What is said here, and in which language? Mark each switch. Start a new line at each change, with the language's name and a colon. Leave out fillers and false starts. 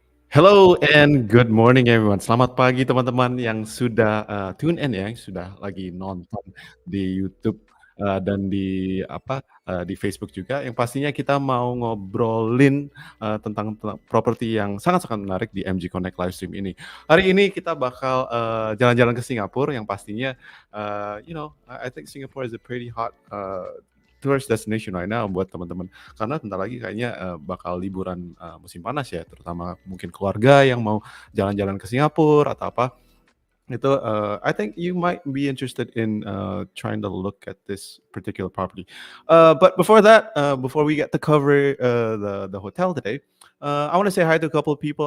English: Hello and good morning everyone.
Indonesian: Selamat pagi teman-teman yang sudah tune in ya, yang sudah lagi nonton di YouTube dan di Facebook juga. Yang pastinya kita mau ngobrolin tentang properti yang sangat-sangat menarik di MG Connect Livestream ini. Hari ini kita bakal jalan-jalan ke Singapura yang pastinya
English: I think Singapore is a pretty hot tourist destination right now
Indonesian: buat teman-teman. Karena bentar lagi kayaknya bakal liburan musim panas ya, terutama mungkin keluarga yang mau jalan-jalan ke Singapura atau apa. Itu
English: I think you might be interested in trying to look at this particular property. But before that, before we get to cover the hotel today, I want to say hi to a couple of people.